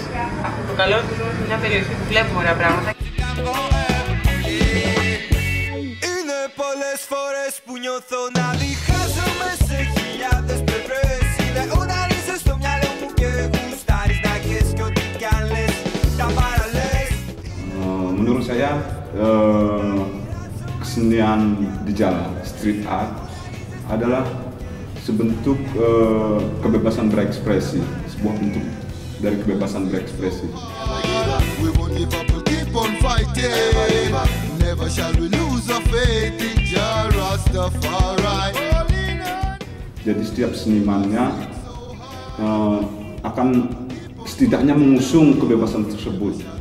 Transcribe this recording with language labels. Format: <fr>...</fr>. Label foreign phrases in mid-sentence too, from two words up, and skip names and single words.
<el>Το καλό του ζούμε σε μια περιοχή που βλέπουμε ωραία πράγματα. Είναι πολλές φορές που νιώθω να διχάζομαι σε χιλιάδες πλευρές. Είναι όταν είσαι στο μυαλό μου και γουστάρεις να κες κι ό,τι κι αν λες τα παραλές.</el> <id>Menurut saya kesenian di jalan,</id> <en>street art</en> <id>adalah sebentuk kebebasan berekspresi, sebuah bentuk dari kebebasan berekspresi. Jadi setiap senimannya akan setidaknya mengusung kebebasan tersebut.</id>